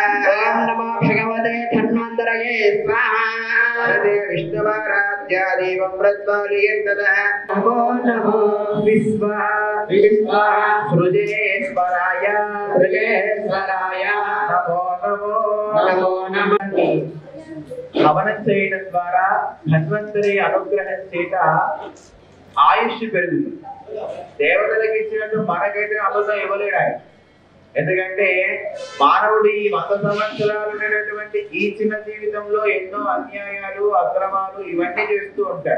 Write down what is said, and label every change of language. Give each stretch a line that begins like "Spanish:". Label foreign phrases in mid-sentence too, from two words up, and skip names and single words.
Sanskrit: ओम नमो भगवते धन्वन्तरये स्वाहा वरदे विष्णुमाराध्यादेवं प्रज्वालयेत् तदा नमो नमो विश्वा सृजेश्वराय సృజేశ్వరాయ नमो नमो नमो नमः
Telugu: హవనం చేయడం ద్వారా ధన్వంతరి అనుగ్రహం చేత ఆయుష్ పెరుగుతుంది. దేవతలకు ఇచ్చినట్టు మనకైతే అమృతం ఇవ్వలేడు ఆయన. ఎందుకంటే మానవుడు ఈ 100 సంవత్సరాలు ఉండేటటువంటి ఈ చిన్న జీవితంలో ఎన్నో అన్యాయాలు అక్రమాలు ఇవన్నీ చేస్తూ ఉంటాడు.